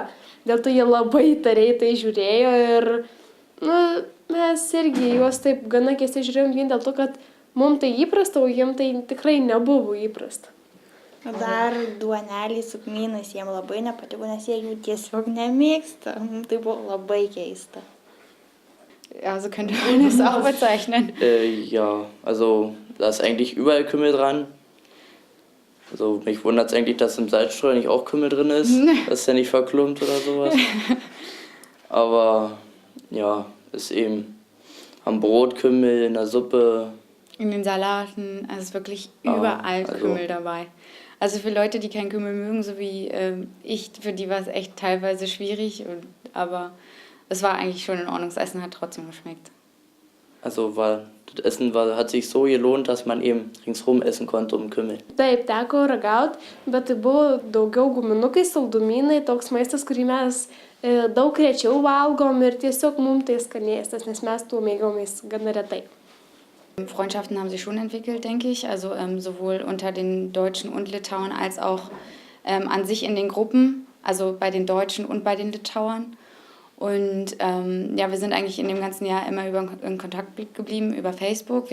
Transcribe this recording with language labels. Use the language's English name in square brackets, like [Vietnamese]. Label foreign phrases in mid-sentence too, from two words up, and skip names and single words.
[Lithuanian] Dėl to jie labai įtariai tai žiūrėjo ir mes irgi juos taip gana keistai žiūrėjom vien dėl to, kad mums tai įprasta, o jiems tai tikrai nebuvo įprasta. Dar duonelį su kmynais jiem labai nepatiko, nes jie jų tiesiog nemėgsta. Tai buvo labai keista. [German] Ja, so könnte man es auch bezeichnen. Ja, also da ist eigentlich überall Kümmel dran. Also mich wundert es eigentlich, dass im Salzstreuer nicht auch Kümmel drin ist. Das ist ja nicht verklumpt oder sowas. Aber ja, ist eben am Brot Kümmel, in der Suppe. In den Salaten, also ist wirklich überall Kümmel dabei. Also für Leute, die keinen Kümmel mögen, so wie ich, für die war es echt teilweise schwierig, aber es war eigentlich schon in Ordnung. Das Essen hat trotzdem geschmeckt. Also das Essen hat sich so gelohnt, dass man eben ringsherum essen konnte um Kümmel. [Lithuanian] Taip, teko ragauti, bet tai buvo daugiau guminukai, saldumynai, toks maistas, kurį mes daug rečiau valgom ir tiesiog mums tai skanėstas, nes mes tuo mėgomės gana retai. [German] Freundschaften haben sich schon entwickelt, denke ich, also sowohl unter den Deutschen und Litauern als auch an sich in den Gruppen, also bei den Deutschen und bei den Litauern. Und ja, wir sind eigentlich in dem ganzen Jahr immer in Kontakt geblieben über Facebook.